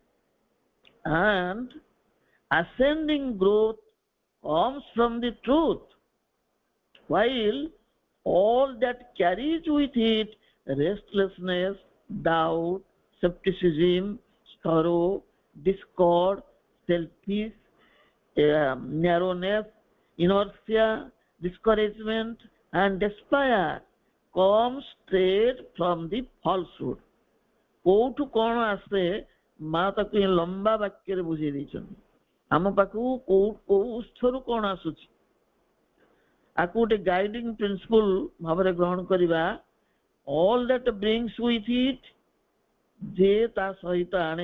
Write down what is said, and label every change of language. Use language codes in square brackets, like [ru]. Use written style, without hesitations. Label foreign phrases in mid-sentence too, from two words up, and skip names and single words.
[en] and ascending growth comes from the truth, while all that carries with it restlessness, doubt, skepticism, sorrow, discord, selfish, narrowness, inertia, discouragement, and despair comes straight from the falsehood. [or] କୋଉଠୁ କଣ ଆସେ ମା ତାକୁ ଲମ୍ବା ବାକ୍ୟରେ ବୁଝେଇ ଦେଇଛନ୍ତି। ଆମ ପାଖକୁ କୋଉ କୋଉ ଉତ୍ସରୁ କଣ ଆସୁଛି, ଆକୁ ଗୋଟେ [en] guiding principle [or] ଭାବରେ ଗ୍ରହଣ କରିବା। [en] all that brings with it, [or] ଯେ ତା ସହିତ ଆଣେ।